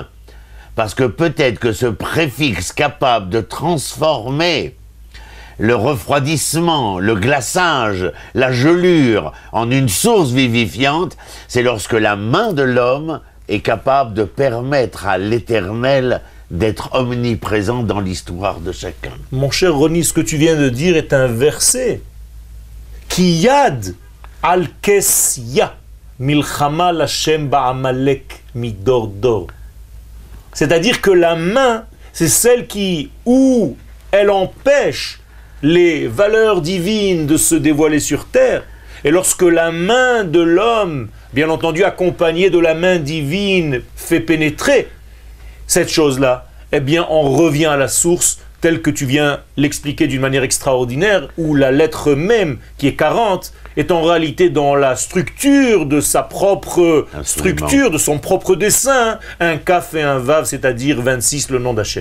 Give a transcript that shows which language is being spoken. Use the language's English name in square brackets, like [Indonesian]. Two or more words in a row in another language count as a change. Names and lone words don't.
[French] Parce que peut-être que ce préfixe capable de transformer le refroidissement, le glaçage, la gelure en une source vivifiante, c'est lorsque la main de l'homme est capable de permettre à l'Éternel d'être omniprésent dans l'histoire de chacun. Mon cher Ronnie, ce que tu viens de dire est un verset. [Hebrew] כי יד על כס יה מלחמה לה׳ בעמלק מדר דר. [French] C'est-à-dire que la main, c'est celle qui, où elle empêche les valeurs divines de se dévoiler sur terre. Et lorsque la main de l'homme, bien entendu accompagnée de la main divine, fait pénétrer cette chose-là, eh bien on revient à la source telle que tu viens l'expliquer d'une manière extraordinaire, où la lettre même, qui est 40, est en réalité dans la structure de sa propre structure, de son propre dessin, un kaf et un vav, c'est-à-dire 26, le nom d'Hachem.